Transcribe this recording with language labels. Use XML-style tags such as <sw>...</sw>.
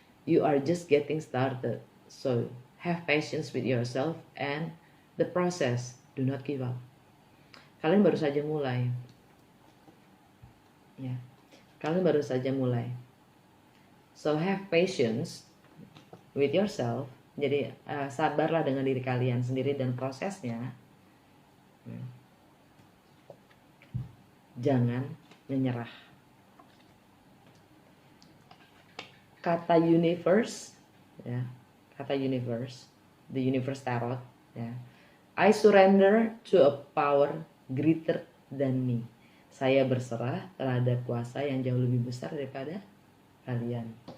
<en>You are just getting started, so have patience with yourself and the process. Do not give up.</en> <id>Kalian baru saja mulai, ya. Kalian baru saja mulai.</id> <en>So have patience with yourself.</en> <id>Jadi sabarlah dengan diri kalian sendiri dan prosesnya. Jangan menyerah. Kata universe, ya. Kata universe,</id> <en>the universe tarot,</en> <id>ya.</id> <en>I surrender to a power greater than me.</en> <id>Saya berserah terhadap kuasa yang jauh lebih besar daripada kalian.</id>